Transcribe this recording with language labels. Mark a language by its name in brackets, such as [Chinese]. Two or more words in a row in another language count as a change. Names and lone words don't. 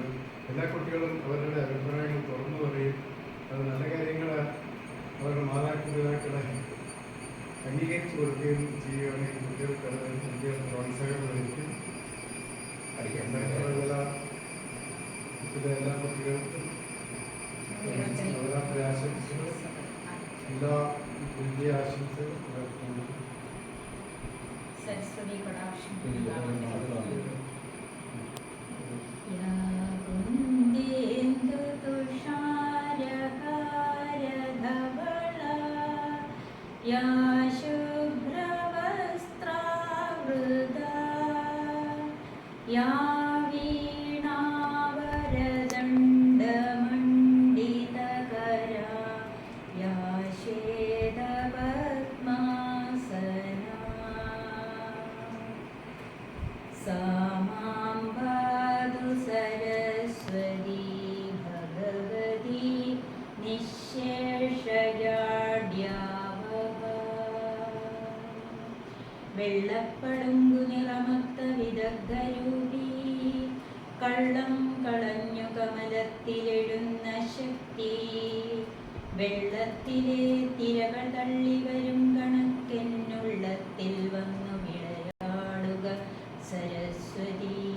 [Malayalam] എല്ലാ കുട്ടികളും അവരുടെ അഭിപ്രായങ്ങൾ തുറന്നു പറയും. അത് നല്ല കാര്യങ്ങൾ അവരുടെ മാതാപിതാക്കളെ അംഗീകരിച്ചു കൊടുക്കുകയും ചെയ്യുകയാണെങ്കിൽ കുട്ടികൾക്ക് അത് വലിയ പ്രോത്സാഹനമായിരിക്കും. എല്ലാ കുട്ടികൾക്കും നവരാത്രി ആശംസകൾ, എല്ലാ വലിയ ആശംസകൾ. സരസ്വതി കടാക്ഷം. [Sanskrit] या शुभ्रवस्त्रावृता या वीणावरदण्डमण्डितकरा या श्वेतपद्मासना सा मां पातु सरस्वती भगवती निःशेषजाड्या. [Malayalam] വെള്ളപ്പളുങ്കു നിറമത്ത വിദഗ്ധരൂപി കള്ളം കളഞ്ഞു കമലത്തിലെഴുന്ന ശക്തി വെള്ളത്തിലെ തിരകൾ തള്ളി വരും കണക്കെന്നുള്ളത്തിൽ വന്നു വിളയാടുക സരസ്വതി.